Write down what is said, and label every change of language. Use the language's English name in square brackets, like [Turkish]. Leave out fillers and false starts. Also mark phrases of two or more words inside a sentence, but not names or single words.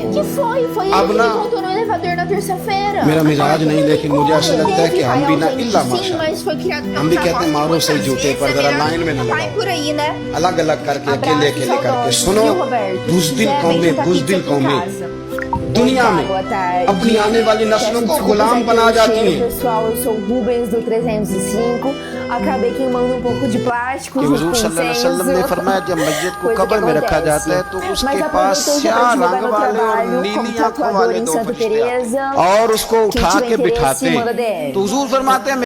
[Hindi] अब ना मेरा मिजाज नहीं लेकिन मुझे ऐसा लगता है कि हम भी ना [Arabic] إلا ما شاء [Hindi] हम भी कहते हैं मारो सही जूते पर जरा लाइन में न लगाओ अलग अलग करके अकेले अकेले करके सुनो बुज़दिल कौमें दुनिया में अपनी आने वाली नस्लों को गुलाम बना जाती हैं [Portuguese] Pessoal, eu sou o Rubens do 305. Acabei queimando um pouco de plástico [Hindi] कि हुजूर [Arabic] صلى الله عليه وسلم [Hindi] ने फरमाया जब मस्जिद को कब्र में रखा जाता है तो उसके पास स्याह रंग वाले और नीली आंखों वाले दो फरिश्ते आते हैं और उसको उठा के बिठाते हैं तो हुजूर फरमाते हैं